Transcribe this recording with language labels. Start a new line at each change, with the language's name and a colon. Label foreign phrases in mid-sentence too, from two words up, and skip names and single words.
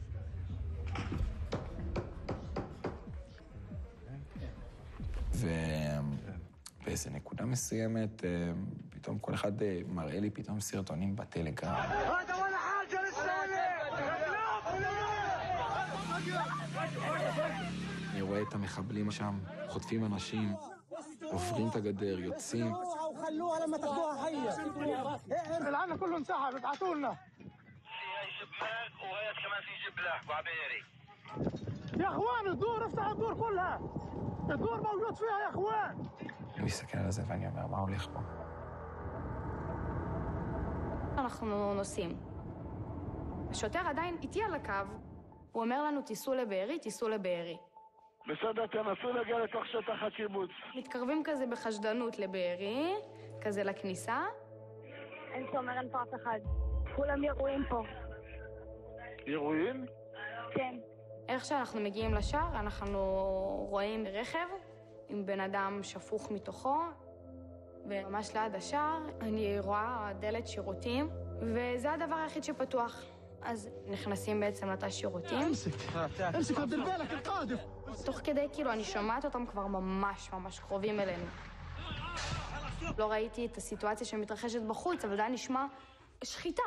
Hebrew: ובאיזה נקודה מסוימת, פתאום כל אחד מראה לי פתאום סרטונים בטלגרם. אני רואה את המחבלים שם, חוטפים אנשים, עוברים את הגדר, יוצאים.
Arabic: العالم كله انسحب ابعتوا لنا يا اخوان الدور افتحوا الدور كلها الدور موجود فيها يا اخوان.
Hebrew: אני מסתכל על זה ואני אומר, מה הולך פה? אנחנו נוסעים. השוטר עדיין איתי על הקו, הוא אומר לנו, תיסעו לבארי. בסדר, תנסו להגיע לתוך שטח הקיבוץ. מתקרבים כזה בחשדנות לבארי, כזה לכניסה. אין שומר, אין פה אף אחד. כולם ירועים פה. אירועים? כן. איך שאנחנו מגיעים לשער, אנחנו רואים רכב עם בן אדם שפוך מתוכו, וממש ליד השער אני רואה דלת שירותים, וזה הדבר היחיד שפתוח. אז נכנסים בעצם לתא שירותים.
Arabic: امسك رد بالك القاذف.
Hebrew: תוך כדי כאילו אני שומעת אותם כבר ממש קרובים אלינו. לא ראיתי את הסיטואציה שמתרחשת בחוץ, אבל זה היה נשמע שחיטה.